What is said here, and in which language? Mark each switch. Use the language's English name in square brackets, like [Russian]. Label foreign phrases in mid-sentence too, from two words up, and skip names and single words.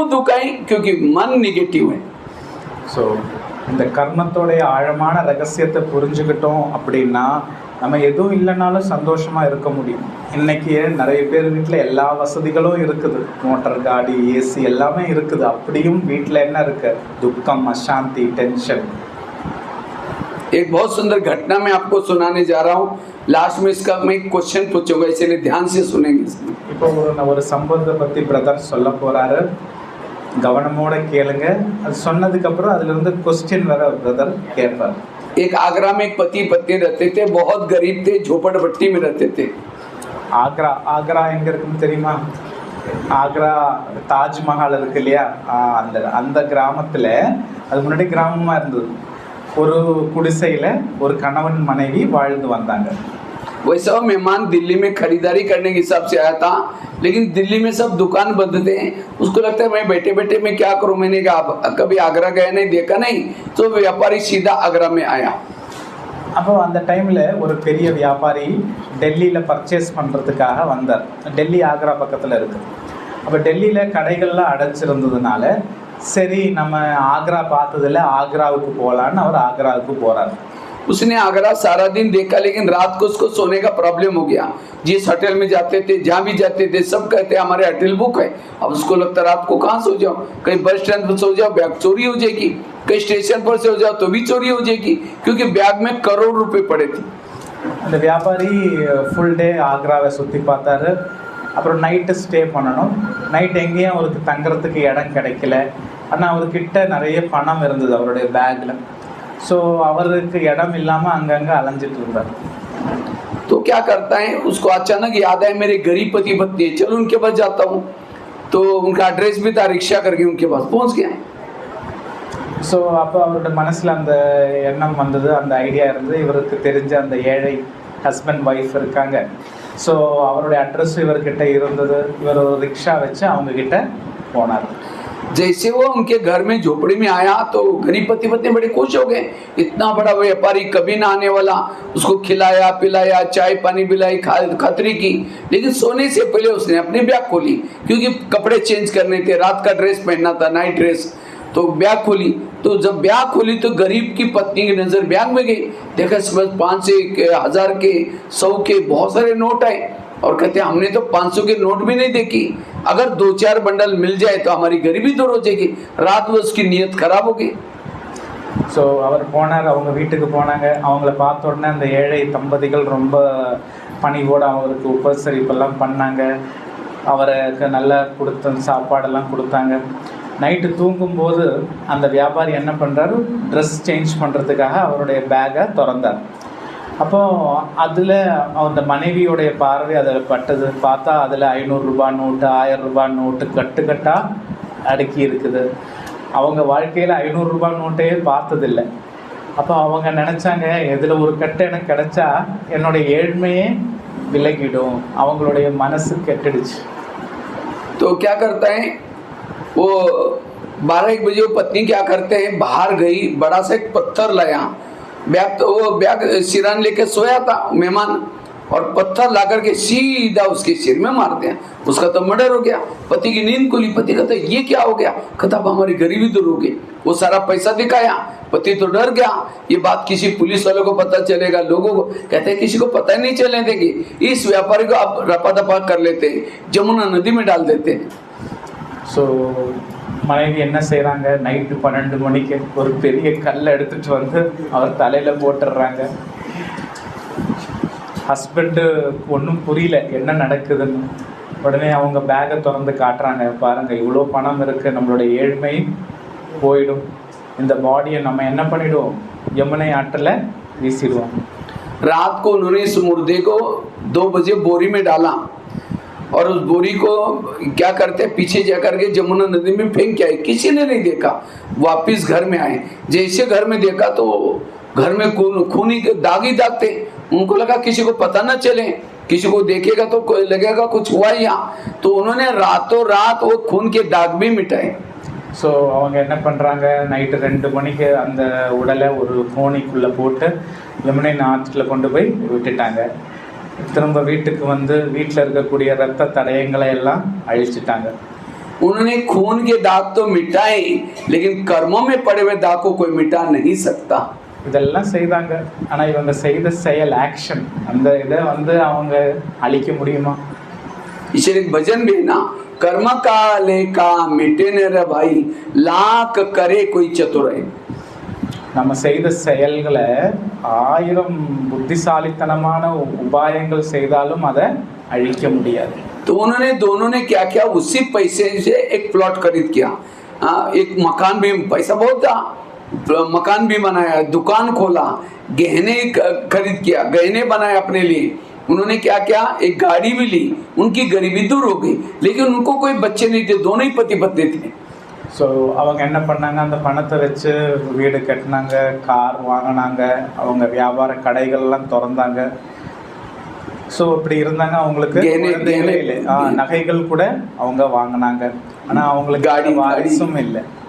[Hindi] दुख है क्योंकि मन निगेटिव है। [Tamil] ஸோ இந்த கர்மத்தோடைய ஆழமான ரகசியத்தை புரிஞ்சுக்கிட்டோம் அப்படின்னா நம்ம எதுவும் இல்லைனாலும் சந்தோஷமாக இருக்க முடியும். இன்றைக்கி நிறைய பேர் வீட்டில் எல்லா வசதிகளும் இருக்குது, மோட்டர், காடி, ஏசி எல்லாமே இருக்குது, அப்படியும் வீட்டில் என்ன இருக்குது? துக்கம், அசாந்தி, टेंशन। [Hindi] एक बहुत सुंदर घटना मैं आपको सुनाने जा रहा हूँ, लास्ट में इसका मैं एक क्वेश्चन पूछूंगा, इसलिए ध्यान से सुनेंगे। [Tamil] இப்போ ஒரு சம்பவத்தை பற்றி பிரதர் சொல்ல போகிறாரு, கவனமோட கேளுங்க. அது சொன்னதுக்கப்புறம் அதுலேருந்து கொஸ்டின் வர பிரதர் கேட்பார். [Hindi] एक आगरा में एक पति पत्नी रहते थे, बहुत गरीब थे, झोपड़पट्टी में रहते थे। [Tamil] ஆக்ரா எங்கே இருக்குன்னு தெரியுமா? ஆக்ரா தாஜ்மஹால் இருக்கு இல்லையா, அந்த கிராமத்தில், அது முன்னாடி கிராமமாக இருந்தது, ஒரு குடிசையில் ஒரு கணவன் மனைவி வாழ்ந்து வந்தாங்க. [Hindi] वैसा मेहमान दिल्ली में खरीदारी करने के हिसाब से आया था, लेकिन दिल्ली में सब दुकान बंद थे, उसको लगता है मैं बैठे बैठे मैं क्या करूं, मैंने कहा कभी आगरा गया नहीं, देखा नहीं, तो व्यापारी सीधा आगरा में आया। [Tamil] அப்போ அந்த டைமில் ஒரு பெரிய வியாபாரி டெல்லியில் பர்ச்சேஸ் பண்ணுறதுக்காக வந்தார். டெல்லி ஆக்ரா பக்கத்தில் இருக்குது. அப்போ டெல்லியில் கடைகள்லாம் அடைச்சிருந்ததுனால சரி நம்ம ஆக்ரா பார்த்ததில்ல, ஆக்ராவுக்கு போகலான்னு அவர் ஆக்ராவுக்கு போகிறார். [Hindi] उसने आगरा सारा दिन देखा, लेकिन रात को उसको सोने का प्रॉब्लम हो गया। जिस होटल में जाते थे, जहाँ भी जाते थे, सब कहते हमारे होटल बुक है। अब उसको लगता रात को कहाँ सो जाओ, कहीं बस स्टैंड पर सो जाओ बैग चोरी हो जाएगी, कहीं स्टेशन पर सो जाओ तो भी चोरी हो जाएगी, क्योंकि बैग में करोड़ रुपए पड़े थे। [Tamil] அந்த வியாபாரி [English] full day [Tamil] ஆக்ராவை சுற்றி பார்த்தாரு. அப்புறம் நைட்டு ஸ்டே பண்ணணும். நைட் எங்கேயும் அவருக்கு தங்குறதுக்கு இடம் கிடைக்கல. ஆனால் அவர்கிட்ட நிறைய பணம் இருந்தது அவருடைய பேக்கில். ஸோ அவருக்கு இடம் இல்லாமல் அங்கங்கே அலைஞ்சிட்டு இருந்தார். [Hindi] तो क्या करता है, उसको अचानक याद आया मेरे गरीब पति पत्नी है, चलो उनके पास जाता हूँ। तो उनका एड्रेस भी था, रिक्शा करके उनके पास पहुँच गया। [Tamil] ஸோ அப்போ அவரோட மனசில் அந்த எண்ணம் வந்தது, அந்த ஐடியா இருந்தது. இவருக்கு தெரிஞ்ச அந்த ஏழை [English] husband wife [Tamil] இருக்காங்க. ஸோ அவருடைய அட்ரஸ் இவர்கிட்ட இருந்தது. இவர் ஒரு ரிக்ஷா வச்சு அவங்கக்கிட்ட போனார். [Hindi] जैसे वो उनके घर में झोपड़ी में आया तो गरीब पति पत्नी बड़े खुश हो गए। इतना बड़ा व्यापारी कभी ना आने वाला, उसको खिलाया पिलाया, चाय पानी पिलाई, खतरी की। लेकिन सोने से पहले उसने अपनी बैग खोली, क्योंकि कपड़े चेंज करने थे, रात का ड्रेस पहनना था, [English] night dress. [Hindi] तो बैग खोली, तो जब बैग खोली तो गरीब की पत्नी की नजर बैग में गई। देखा इसमें 500 के, 1000 के, 100 के बहुत सारे नोट आए। और कहते हमने तो 500 के नोट भी नहीं देखी, अगर 2-4 बंडल मिल जाए तो हमारी गरीबी दूर हो जाएगी। रात में उसकी नीयत खराब हो गई। [Tamil] ஸோ அவர் போனார், அவங்க வீட்டுக்கு போனாங்க. அவங்கள பார்த்த உடனே அந்த ஏழை தம்பதிகள் ரொம்ப பணிவோடு அவருக்கு உபசரிப்பெல்லாம் பண்ணாங்க. அவருக்கு நல்லா சாப்பாடெல்லாம் கொடுத்தாங்க. நைட்டு தூங்கும்போது அந்த வியாபாரி என்ன பண்ணுறாரு, [English] dress change [Tamil] பண்ணுறதுக்காக அவருடைய பேக்கை திறந்தார். அப்போது அதில் அந்த மனைவியோடைய பார்வை அதில் பட்டது. பார்த்தா அதில் 500 ரூபாய் நோட்டு, 1000 ரூபாய் நோட்டு கட்டுக்கட்டாக அடுக்கி இருக்குது. அவங்க வாழ்க்கையில் 500 ரூபாய் நோட்டையே பார்த்ததில்லை. அப்போ அவங்க நினச்சாங்க, இதில் ஒரு கட்டு எனக்கு கிடைச்சா என்னுடைய ஏழ்மையே விலகிடும். அவங்களுடைய மனசு கெட்டுடுச்சு. [Hindi] तो क्या करता है वो 12-1 बजे वो पत्नी क्या करते हैं, बाहर गई, बड़ा सा एक पत्थर लाया। बैग तो वो बैग सिरान लेके सोया था मेहमान, और पत्थर ला करके सीधा उसके सिर में मार दिया। उसका तो मर्डर हो गया। पति की नींद खुली, पति कहता ये क्या हो गया, कहता हमारी गरीबी दूर हो गई। वो सारा पैसा दिखाया, पति तो डर गया। ये बात किसी पुलिस वालों को पता चलेगा, लोगों को कहते हैं किसी को पता ही नहीं चलने देंगे। इस व्यापारी को आप रपा दपा कर लेते, जमुना नदी में डाल देते। [Tamil] ஸோ மனைவி என்ன செய்கிறாங்க, நைட்டு 12 மணிக்கு ஒரு பெரிய கல்லை எடுத்துகிட்டு வந்து அவர் தலையில் போட்டுடுறாங்க. ஹஸ்பண்டு ஒன்றும் புரியல என்ன நடக்குதுன்னு. உடனே அவங்க பேக்கை திறந்து காட்டுறாங்க. பாருங்கள், இவ்வளோ பணம் இருக்குது, நம்மளுடைய ஏழ்மை போயிடும். இந்த பாடியை நம்ம என்ன பண்ணிவிடுவோம், யமுனை ஆற்றில் வீசிடுவோம். [Hindi] रात को उन्होंने इस मुर्दे को 2 बजे बोरी में डाला, और उस बोरी को क्या करते पीछे जाकर के जमुना नदी में फेंक के आए। किसी ने नहीं देखा। वापिस घर में आए, जैसे घर में देखा तो घर में खूनी के दाग ही दाग थे। उनको लगा किसी को पता न चले, किसी को देखेगा तो लगेगा कुछ हुआ यहाँ। तो उन्होंने रातों रात वो खून के दाग भी मिटाए। [Tamil] ஸோ அவங்க என்ன பண்ணுறாங்க, நைட்டு 2 மணிக்கு அந்த உடலை ஒரு கோணிக்குள்ளே போட்டு யமுனை ஆற்றில் கொண்டு போய் விட்டுட்டாங்க. திரும்ப வீட்டுக்கு வந்து வீட்டில் இருக்கக்கூடிய இரத்த தடயங்களை எல்லாம் அழிச்சிட்டாங்க. [Hindi] उन्होंने खून के दाग तो मिटाए, लेकिन कर्मों में पड़े हुए दाग को कोई मिटा नहीं सकता। [Tamil] இதெல்லாம் செய்தாங்க. ஆனால் இவங்க செய்த செயல், ஆக்ஷன், அந்த இதை வந்து அவங்க அழிக்க முடியுமா? [Hindi] इसलिए एक भजन भी है ना, कर्म काले का मिटे न रे भाई, लाख करे कोई चतुराई। [Tamil] நம்ம செய்த செயல்களை 1000 புத்திசாலித்தனமான உபாயங்கள் செய்தாலும் அதை அழிக்க முடியாது. [Hindi] तो उन्होंने दोनों ने क्या किया, उसी पैसे से एक प्लॉट खरीद किया, एक मकान भी, पैसा बहुत था, मकान भी बनाया, दुकान खोला, गहने खरीद किया, गहने बनाए अपने लिए। उन्होंने क्या किया, एक गाड़ी भी ली। उनकी गरीबी दूर हो गई, लेकिन उनको कोई बच्चे नहीं थे, दोनों ही पति पत्नी थे। [Tamil] ஸோ அவங்க என்ன பண்ணாங்க, அந்த பணத்தை வச்சு வீடு கட்டினாங்க, கார் வாங்கினாங்க, அவங்க வியாபார கடைகள்லாம் திறந்தாங்க. ஸோ இப்படி இருந்தாங்க. அவங்களுக்கு நகைகள் கூட அவங்க வாங்கினாங்க. ஆனால் அவங்களுக்கு வாரிசும் இல்லை.